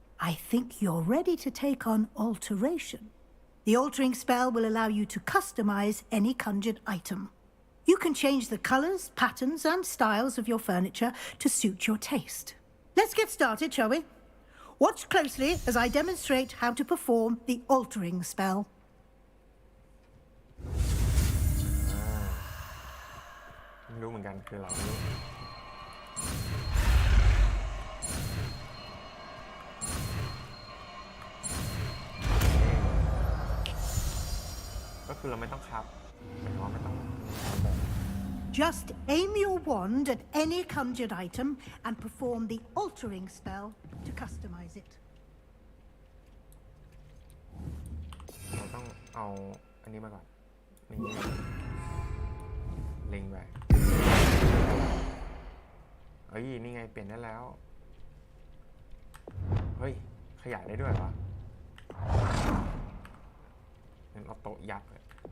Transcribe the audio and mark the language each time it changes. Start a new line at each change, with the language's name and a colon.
English: I think you're ready to take on alteration. The altering spell will allow you to customize any conjured item. You can change the colors, patterns, and styles of your furniture to suit your taste. Let's get started, shall we? Watch closely as I demonstrate how to perform the altering spell.
Thai: ไม่รู้เหมือนกันคือเราไม่รู้ก็คือเราไม่ต้องครับหมายความว่าไม่ต้อง
English: Just aim your wand at any conjured item and perform the altering spell to customize it.
Thai: เราต้องเอาอันนี้มาก่อนนี่เล็งไปเฮ้ยนี่ไงเปลี่ยนได้แล้วเฮ้ยขยายได้ด้วยเหรองั้นเอาโต๊ะยักษ์เลย